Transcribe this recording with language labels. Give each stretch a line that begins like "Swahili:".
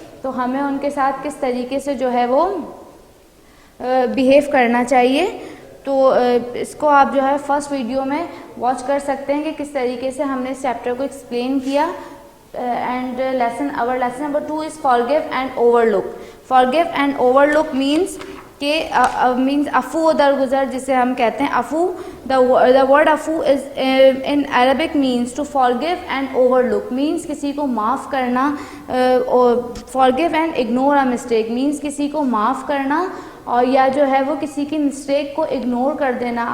Urdu: تو ہمیں ان کے ساتھ کس طریقے سے جو ہے وہ بیہیو کرنا چاہیے. تو اس کو آپ جو ہے فرسٹ ویڈیو میں واچ کر سکتے ہیں کہ کس طریقے سے ہم نے اس چیپٹر کو ایکسپلین کیا.
English: And our lesson number 2 is forgive and overlook. Forgive and overlook means
Urdu: کہ means عفو درگزر جسے ہم کہتے ہیں.
English: عفو, the word عفو is in Arabic means to forgive and overlook means
Urdu: کسی کو معاف کرنا.
English: Forgive and ignore a mistake means
Urdu: کسی کو معاف کرنا اور یا جو ہے وہ کسی کی مسٹیک کو اگنور کر دینا.